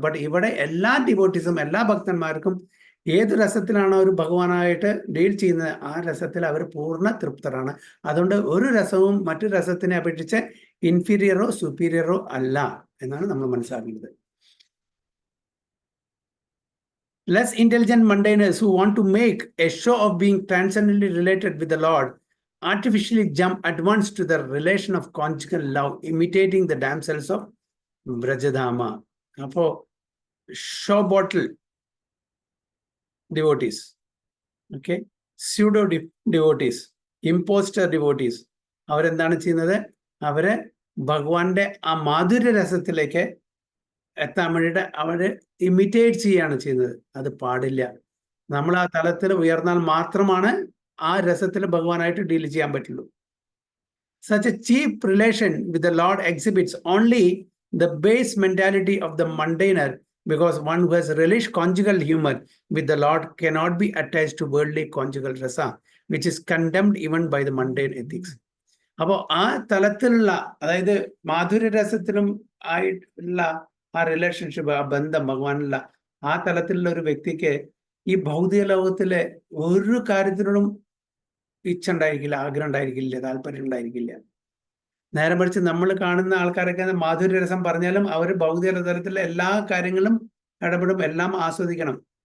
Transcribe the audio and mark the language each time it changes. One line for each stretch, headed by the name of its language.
Malayalam: But ഇവിടെ എല്ലാ ഡിവോട്ടീസും, എല്ലാ ഭക്തന്മാർക്കും ഏത് രസത്തിലാണ് അവർ ഭഗവാനായിട്ട് ഡീൽ ചെയ്യുന്നത് ആ രസത്തിൽ അവർ പൂർണ്ണ തൃപ്തരാണ്. അതുകൊണ്ട് ഒരു രസവും മറ്റു രസത്തിനെ അപേക്ഷിച്ച് ഇൻഫീരിയറോ സുപ്പീരിയറോ അല്ല എന്നാണ് നമ്മൾ മനസ്സിലാക്കുന്നത്.
English: Less intelligent mundaners who want to make a show of being transcendently related with the Lord artificially jump at once to the relation of conjugal love, imitating the damsels of Brajadhama. Apo show bottle devotees, okay, pseudo devotees, imposter devotees,
Malayalam: അവരെന്താണ് ചെയ്യുന്നത്? അവരെ ഭഗവാന്റെ ആ മാധുര്യ രസത്തിലേക്ക് എത്താൻ വേണ്ടിയിട്ട് അവര് imitate ചെയ്യാണ് ചെയ്യുന്നത്. അത് പാടില്ല. നമ്മൾ ആ തലത്തിൽ ഉയർന്നാൽ മാത്രമാണ് ആ രസത്തിൽ ഭഗവാനായിട്ട് ഡീൽ ചെയ്യാൻ പറ്റുള്ളൂ.
English: Such a cheap relation with the Lord exhibits only the base mentality of the mundaner, because one who has relished conjugal humor with the Lord cannot be attached to worldly conjugal rasa, which is condemned even by the mundane ethics.
Malayalam: അപ്പോൾ ആ തലത്തിലുള്ള, അതായത് മാധുര്യ രസത്തിലും ആയിട്ടുള്ള ആ relationship, ആ ബന്ധം ഭഗവാനുള്ള ആ തലത്തിലുള്ള ഒരു വ്യക്തിക്ക് ഈ ഭൗതിക ലോകത്തിലെ ഒരു കാര്യത്തിനോടും ഇച്ഛ ഉണ്ടായിരിക്കില്ല, ആഗ്രഹം ഉണ്ടായിരിക്കില്ല, താല്പര്യം ഉണ്ടായിരിക്കില്ല. നേരെ മറിച്ച് നമ്മൾ കാണുന്ന ആൾക്കാരൊക്കെ മാധുര്യരസം പറഞ്ഞാലും അവർ ഭൗതിക തലത്തിലെ എല്ലാ കാര്യങ്ങളും ഇടപെടും, എല്ലാം ആസ്വദിക്കണം.